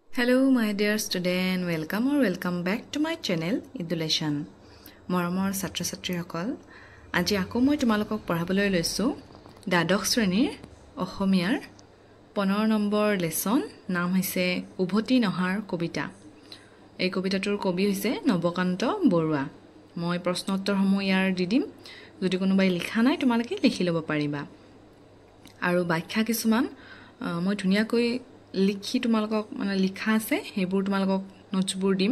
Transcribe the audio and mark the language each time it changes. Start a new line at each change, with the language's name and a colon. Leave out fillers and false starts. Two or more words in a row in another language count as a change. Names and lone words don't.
English: Hello my dear student, welcome back to my channel Idulation.
Assamese: মৰম ছাত্ৰ ছাত্ৰী সকল. আজি আকৌ মই তোমালোকক পঢ়াবলৈ লৈছো দ্বাদশ শ্ৰেণীৰ অসমীয়াৰ 15 নম্বৰ লেসন নাম হৈছে উভতি নহাৰ কবিতা। এই কবিতাটোৰ কবি হৈছে নবকান্ত বৰুৱা। মই প্ৰশ্ন উত্তৰসমূহ ইয়াৰ দি দিম। যদি কোনোবাই লিখা নাই তোমালোকে লিখি ল'ব পাৰিবা। আৰু ব্যাখ্যা কিছুমান মই ধুনীয়াকৈ লিখি তোমালোকক মানে লিখা আছে হেবোৰ তোমালোকক নোটছবোৰ দিম।